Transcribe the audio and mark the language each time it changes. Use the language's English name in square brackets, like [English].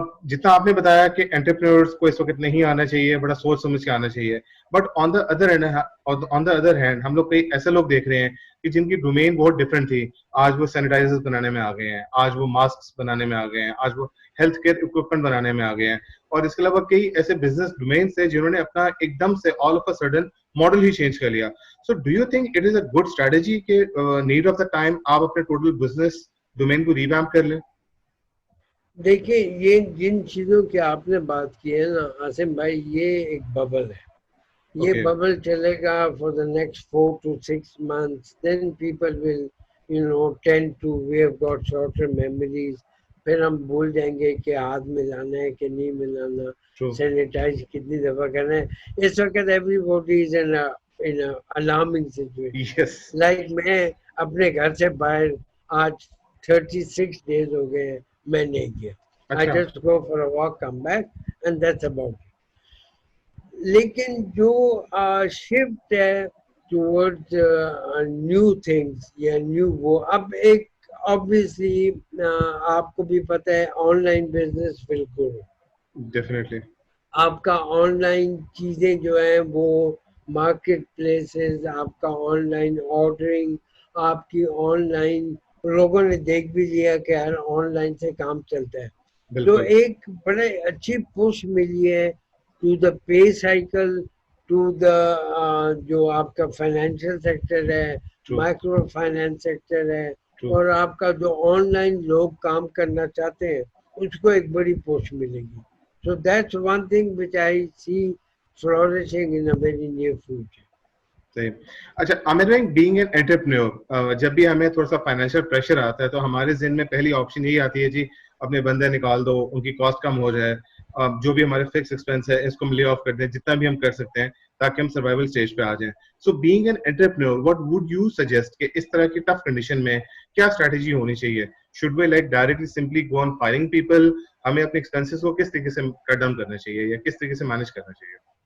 [Urdu] جتنا آپ نے بتایا کہ انٹرپرینورس کو اس وقت نہیں آنا چاہیے, بڑا سوچ سمجھ کے آنا چاہیے, [English] but on the other hand [Urdu] ہم لوگ کئی ایسے لوگ دیکھ رہے ہیں کہ جن کی ڈومین بہت ڈفرینٹ تھی, آج وہ سینیٹائزر بنانے میں آ گئے ہیں, آج وہ ماسک بنانے میں آ گئے ہیں, آج وہ ہیلتھ کیئر اکوپمنٹ بنانے میں آ گئے ہیں, اور اس کے علاوہ کئی ایسے بزنس ڈومینس ہیں جنہوں نے اپنا ایک دم سے [English] all of a sudden [Urdu] model he change کر لیا. [English] so do you think it is a good strategy [Urdu] کہ [English] need of the time [Urdu] آپ اپنے [English] total business domain [Urdu] کو [English] revamp [Urdu] کر لیں؟ دیکھیں یہ جن چیزوں کی آپ نے بات کی ہے نا عاصم بھائی, یہ ایک ببل ہے. یہ [English] Okay. [Urdu] ببل چلے گا [English] For the next 4 to 6 months, then people will tend to, we have got shorter memories. [Urdu] پھر ہم بھول جائیں گے کہ ہاتھ ملانا ہے کہ نہیں ملانا, سینیٹائز کتنی دفعہ کرنا ہے. اس وقت [English] Everybody is in alarming situation. Yes. [Urdu] Like میں اپنے گھر سے باہر آج [English] 36 days [Urdu] ہو گئے ہیں, میں نہیں گیا. [English] I [Urdu] اچھا. [English] just go for a walk, come back, and that's about it. [Urdu] لیکن جو شفٹ ہے [English] towards new things [Urdu] یا نیو, وہ اب ایک obviously آپ کو بھی پتہ ہے آن لائن بزنس بالکل, [English] Definitely. [Urdu] آپ کا آن لائن چیزیں جو ہیں وہ مارکیٹ پلیسز, آپ کا آن لائن آرڈرنگ, آپ کی آن لائن, لوگوں نے دیکھ بھی لیا کہ ہر آن لائن سے کام چلتا ہے. تو بالکل. ایک بڑے اچھی پش ملی ہے [English] to the pay cycle, [Urdu] to the جو آپ کا فائنینشیل سیکٹر ہے, مائکرو فائنینس سیکٹر ہے, اور آپ کا جو آن لائن لوگ کام کرنا چاہتے ہیں اس کو ایک بڑی پوش ملے گی. [English] So that's one thing which I see flourishing in a very near future. [Urdu] صحیح. اچھا عامر بھائی, [English] being an entrepreneur, [Urdu] جب بھی ہمیں تھوڑا سا فائنینشیل پریشر آتا ہے تو ہمارے ذہن میں پہلی آپشن یہی آتی ہے جی اپنے بندے نکال دو, ان کی کاسٹ کم ہو جائے, جو بھی ہمارے فکس ایکسپینس ہے اس کو ہم لے آف کر دیں جتنا بھی ہم کر سکتے ہیں تاکہ ہم سروائیول اسٹیج پہ آ جائیں. [English] so being an entrepreneur, what would you suggest [Urdu] کہ اس طرح کی ٹف کنڈیشن میں کیا اسٹریٹجی ہونی چاہیے؟ [English] Should we like directly simply go on firing people? [Urdu] ہمیں اپنے ایکسپینسز کو کس طریقے سے کٹ ڈاؤن کرنا چاہیے یا کس طریقے سے مینیج کرنا چاہیے؟